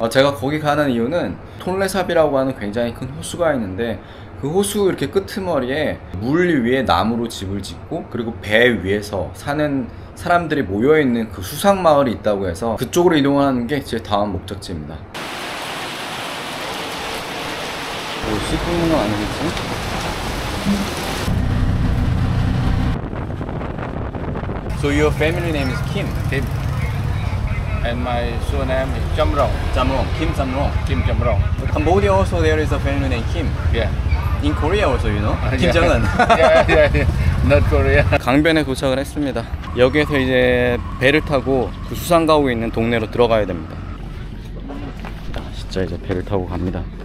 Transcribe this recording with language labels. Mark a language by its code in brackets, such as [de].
[ko] 제가 거기 가는 이유는 톤레삽이라고 하는 굉장히 큰 호수가 있는데, 그 호수 이렇게 끄트머리에 물 위에 나무로 집을 짓고 그리고 배 위에서 사는 사람들이 모여있는 그 수상마을이 있다고 해서 그쪽으로 이동하는 게 제 다음 목적지입니다. 뭐 씻고 있는 건 아니겠지? [en] So your family name is Kim? Kim. And my surname is Chamrong. Chamrong. Kim Chamrong. Kim Chamrong. In Cambodia also there is a family named Kim. Yeah. In Korea also, you know? Kim Yeah. Jong-un. yeah. Not Korea. [ko] 강변에 도착을 했습니다. 여기에서 이제 배를 타고 그 수상가옥에 있는 동네로 들어가야 됩니다. 진짜 이제 배를 타고 갑니다.